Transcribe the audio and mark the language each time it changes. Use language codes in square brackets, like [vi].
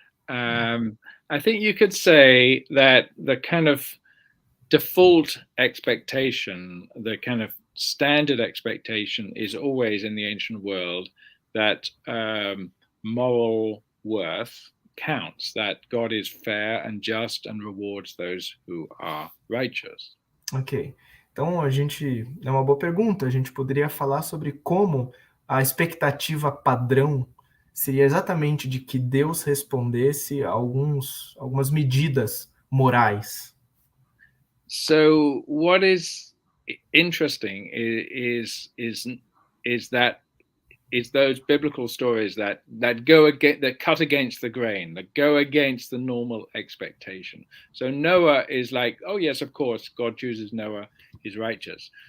[en] I think you could say that the kind of default expectation, the kind of standard expectation, is always in the ancient world that moral worth counts, that God is fair and just and rewards those who are righteous. Ok. [pt] Então, é uma boa pergunta. A gente poderia falar sobre como a expectativa padrão seria exatamente de que Deus respondesse a algumas medidas morais. [en] So what is interesting is that it's those biblical stories that cut against the grain, that go against the normal expectation. So Noah is like, oh yes, of course, God chooses Noah, he's righteous.